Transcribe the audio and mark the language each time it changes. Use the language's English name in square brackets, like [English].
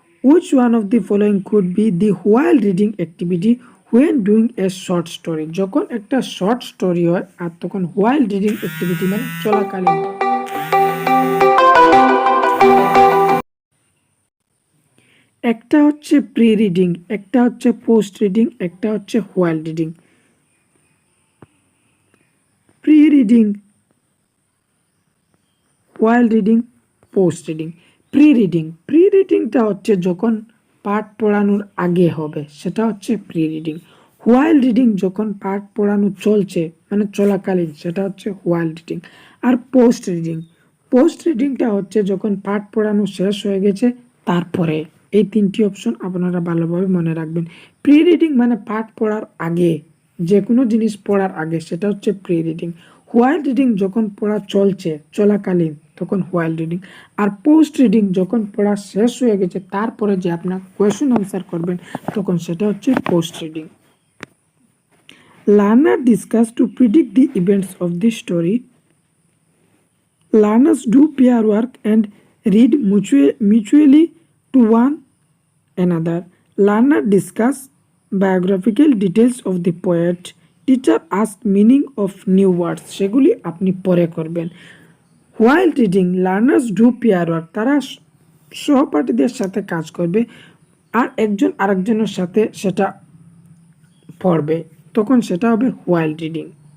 [English] Which one of the following could be the while reading activity when doing a short story? [Bangla] যখন একটা short story হয় আর তখন while reading activity মানে চলাকালীন। একটা হচ্ছে প্রি রিডিং, একটা হচ্ছে পোস্ট রিডিং, একটা হচ্ছে while reading. Pre reading, while reading, post reading. Pre রিডিংটা হচ্ছে যখন পাঠ পড়ানোর আগে হবে, সেটা হচ্ছে প্রি রিডিং। হোয়াইল রিডিং যখন পাঠ পড়ানো চলছে মানে চলাকালীন, সেটা হচ্ছে হোয়াইল রিডিং। আর পোস্ট রিডিংটা হচ্ছে যখন পাঠ পড়ানো শেষ হয়ে গেছে তারপরে। এই তিনটি অপশন আপনারা ভালোভাবে মনে রাখবেন। প্রি রিডিং মানে পাঠ পড়ার আগে যে কোনো জিনিস পড়ার আগে সেটা হচ্ছে প্রি রিডিং। হোয়াইল রিডিং যখন পড়া চলছে চলাকালীন তখন হোয়াইল রিডিং। আর পোস্ট রিডিং যখন পড়া শেষ হয়ে গেছে তারপরে যে আপনার কোয়েশ্চন আনসার করবেন তখন সেটা হচ্ছে post reading. [English] Learner discuss to predict the events of the story. Learners do pair work and read mutually to one another. Learner discuss biographical details of the poet. Teacher ask meaning of new words. [Bangla] সেগুলি আপনি পরে করবেন। [English] While reading, learners do pair work. [Bangla] তারা সহপাঠীদের সাথে কাজ করবে আর একজন আরেকজনের সাথে সেটা পড়বে, তখন সেটা হবে while reading।